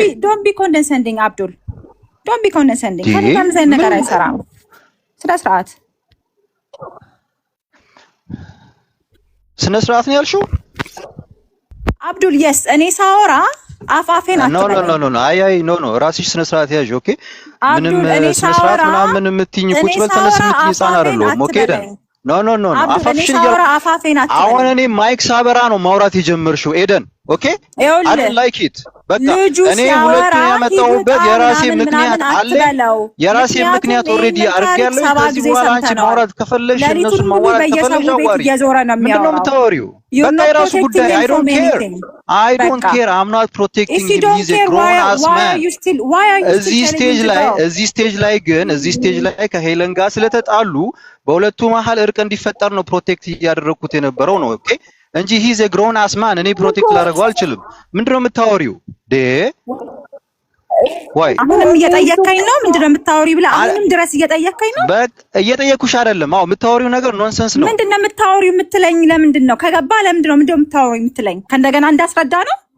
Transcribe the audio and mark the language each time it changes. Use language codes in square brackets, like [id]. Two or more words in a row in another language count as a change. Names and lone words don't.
[en] don't be condescending [am] አብዱል [en] don't be condescending። [am] ከነዛም ዘይ ነገር አይሰራም። ስነ ስርዓት ነው ያልሽው አብዱል። የስ እኔ ሳወራ አፋፌን አትበል። [en] no no [am] ራስሽ ስነ ስርዓት ያዥ። ኦኬ ምንም ስነ ስርዓት ምናምን የምትይኝ ቁጭ በል ተነስ የምትይኝ ህፃን አይደለሁም። [en] okay no [am] አፋፍሽን አሁን እኔ ማይክ ሳበራ ነው ማውራት የጀመርሽው ኤደን። [en] okay I don't like it። [am] በቃ እኔ ሁለቱን ያመጣሁበት የራሴ ምክንያት አለ። የራሴ ምክንያት ኦልሬዲ አድርጌያለሁ። ከዚህ በኋላ አንቺ ማውራት ከፈለግሽ እነሱን ማውራት ከፈለግሽ አዋሪ። ምንድን ነው የምታወሪው? በቃ የራሱ ጉዳይ። [en] I don't care I'm not protecting him. He's a grown ass man። [am] እዚህ ስቴጅ ላይ ከሄለን ጋር ስለተጣሉ በሁለቱ መሀል እርቅ እንዲፈጠር ነው ፕሮቴክት እያደረኩት የነበረው ነው። ኦኬ እንጂ [en] he's a grown ass man። [am] እኔ ፕሮቴክት ላደርገው አልችልም። ምንድነው የምታወሪው? ወይ አሁንም እየጠየቀኝ ነው ምንድነው የምታወሪው ብላ አሁንም ድረስ እየጠየቀኝ ነው እየጠየኩሽ አይደለም አዎ የምታወሪው ነገር ኖንሰንስ ነው ምንድነው የምታወሪው የምትለኝ ለምንድን ነው ከገባ ለምንድን ነው የምታወሪው የምትለኝ ከእንደገና እንዳስረዳ ነው